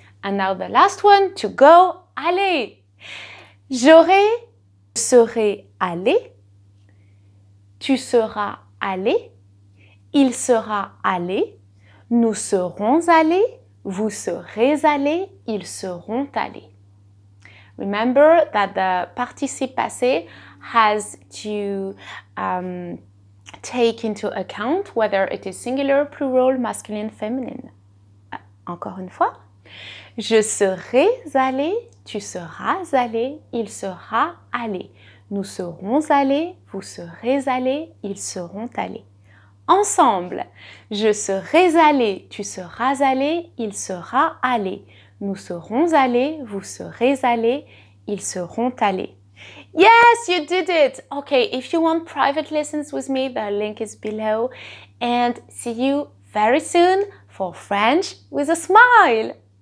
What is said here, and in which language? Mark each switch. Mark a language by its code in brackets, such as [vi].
[en] And now the last one, to go, aller. [fr] J'aurais, serai allé, tu seras allé, il sera allé, nous serons allés, vous serez allés, ils seront allés. [en] Remember that the participe passé has to take into account whether it is singular, plural, masculine, feminine. [fr] Encore une fois. Je serai allé, tu seras allé, il sera allé. Nous serons allés, vous serez allés, ils seront allés. Ensemble, je serai allé, tu seras allé, il sera allé. Nous serons allés, vous serez allés, ils seront allés. [en] Yes, you did it! Okay, if you want private lessons with me, the link is below. And see you very soon for French with a smile!